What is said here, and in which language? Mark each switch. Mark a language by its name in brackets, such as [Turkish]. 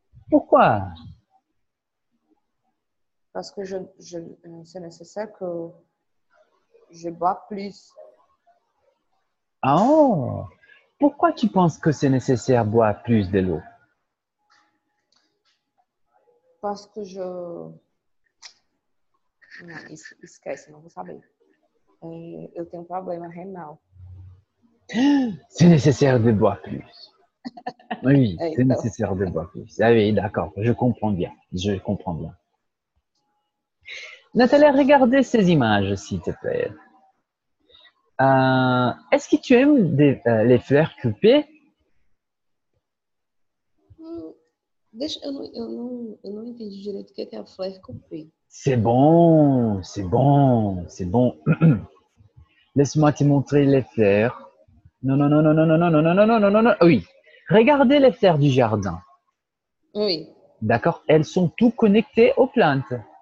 [French] Pourquoi? parce que c'est nécessaire que je bois plus Oh, pourquoi tu penses que c'est nécessaire de boire plus de l'eau? parce que [Portuguese] Não, esquece, não vou saber. Eu tenho um problema renal. [French] C'est nécessaire de boire plus. Oui, c'est [Portuguese] Então, [French] nécessaire de boire plus. Ah oui, d'accord, je comprends bien. Je comprends bien. Nathalie, regardez ces images, s'il te plaît. Est-ce que tu aimes les fleurs coupées? [Portuguese] eu não entendi direito o que é a fleur coupée. [French] C'est bon, c'est bon, c'est bon. Laisse-moi te montrer les fleurs. Non, non, non, non, non, non, non, non, non, non, non, non, non, non. Oui. Regardez les fleurs du jardin. Oui. D'accord? Elles sont toutes connectées aux plantes.